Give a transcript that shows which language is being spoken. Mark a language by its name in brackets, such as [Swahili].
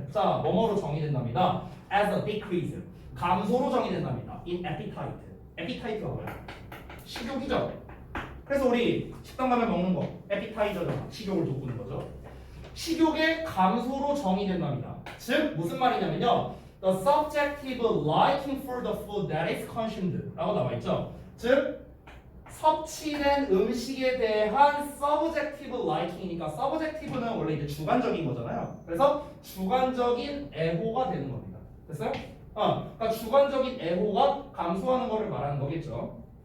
[Korean] 자, 뭐뭐로 정의된답니다. [English] as a decrease. [Korean] 감소로 정의된답니다. [English] in appetite. [Korean] appetite가 뭐야? 식욕이죠. 그래서 우리 식당 가면 먹는 거 appetizer잖아. 식욕을 돋구는 거죠. 식욕의 감소로 정의된답니다. 즉 무슨 말이냐면요. [English] The subjective liking for the food that is consumed [Korean] 라고 나와 있죠. 즉 섭취된 음식에 대한 subjective liking이니까 subjective는 원래 이제 주관적인 거잖아요. 그래서 주관적인 애호가 되는 겁니다. 됐어요? 그러니까 주관적인 애호가 감소하는 거를 말하는 거겠죠.